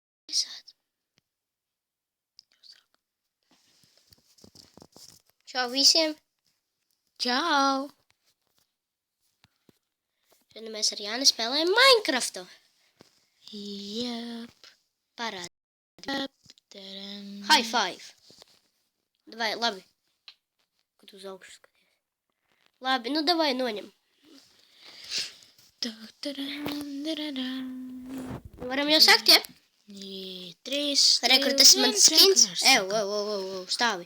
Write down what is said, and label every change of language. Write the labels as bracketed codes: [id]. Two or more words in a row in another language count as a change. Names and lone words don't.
[lv] Čau visiem! Čau! Šodien mēs ar Jāni spēlējam Minecraftu. Jep. Parādi. Taram. [en] High five. [lv] Davai, labi. Kad uz augšu skaties. Labi, nu davai noņem. Varam jau sakt, ja? 3, Re, kur tas ir mans skins? Ew, stāvi.